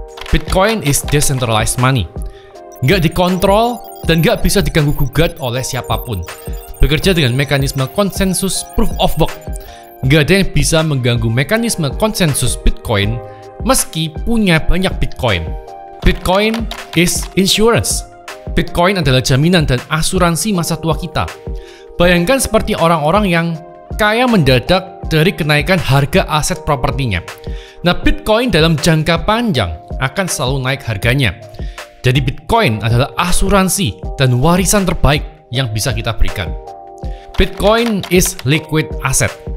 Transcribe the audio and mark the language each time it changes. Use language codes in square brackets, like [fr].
[en] Bitcoin is decentralized money. [id] Nggak dikontrol dan nggak bisa diganggu-gugat oleh siapapun. Bekerja dengan mekanisme konsensus proof of work. Nggak ada yang bisa mengganggu mekanisme konsensus Bitcoin meski punya banyak Bitcoin. [en] Bitcoin is insurance. [id] Bitcoin adalah jaminan dan asuransi masa tua kita. Bayangkan seperti orang-orang yang kaya mendadak dari kenaikan harga aset propertinya. Nah, Bitcoin dalam jangka panjang akan selalu naik harganya. Jadi Bitcoin adalah asuransi dan warisan terbaik yang bisa kita berikan. [en] Bitcoin is liquid asset.